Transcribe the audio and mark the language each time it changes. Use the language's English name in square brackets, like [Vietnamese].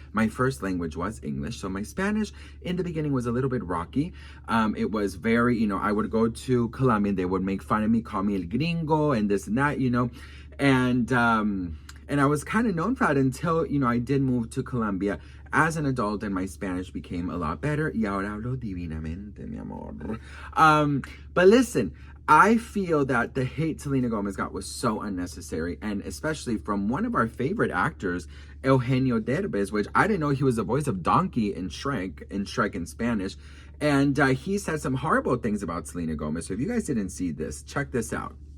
[English] My first language was English, so my Spanish in the beginning was a little bit rocky. It was very, you know, I would go to Colombia, and they would make fun of me, call me [Spanish] el gringo, [English] and this and that, you know, and I was kind of known for that until, you know, I did move to Colombia as an adult, and my Spanish became a lot better. [Spanish] Y ahora hablo divinamente, mi amor. [English] But listen, I feel that the hate Selena Gomez got was so unnecessary, and especially from one of our favorite actors, Eugenio Derbez, which I didn't know he was the voice of Donkey in Shrek in Spanish. And he said some horrible things about Selena Gomez. So if you guys didn't see this, check this out.